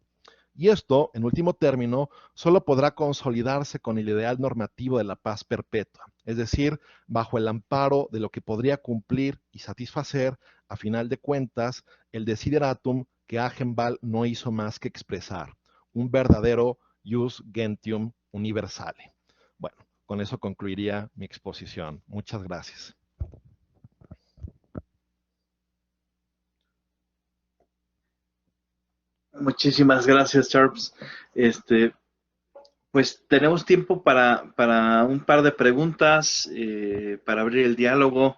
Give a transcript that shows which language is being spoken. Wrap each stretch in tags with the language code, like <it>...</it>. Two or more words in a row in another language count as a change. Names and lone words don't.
<es>Y esto, en último término, solo podrá consolidarse con el ideal normativo de la paz perpetua, es decir, bajo el amparo de lo que podría cumplir y satisfacer, a final de cuentas, el desideratum que Agenbal no hizo más que expresar, un verdadero</es> <la>jus gentium universale.</la> <es>Bueno, con eso concluiría mi exposición. Muchas gracias. Muchísimas gracias, Charles. Pues tenemos tiempo para un par de preguntas, para abrir el diálogo.</es>